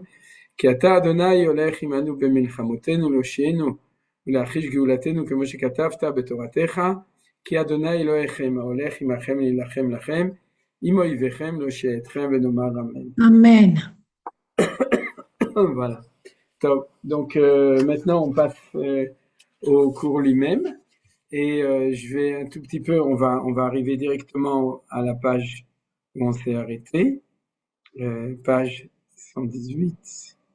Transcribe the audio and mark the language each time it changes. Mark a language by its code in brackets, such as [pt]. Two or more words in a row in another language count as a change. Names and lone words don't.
[he] כי אתה אדוני הולך עמנו במלחמותינו, להושיענו ולהחיש גאולתנו, כמו שכתבת בתורתך, כי אדוני אלוהיכם ההולך עמכם להילחם לכם, עם אויביכם להושיע אתכם, ונאמר אמן. Amen. [fr] Voilà. Donc maintenant on passe au cours lui-même. Et je vais un tout petit peu, on va arriver directement à la page où on s'est arrêté, page 118.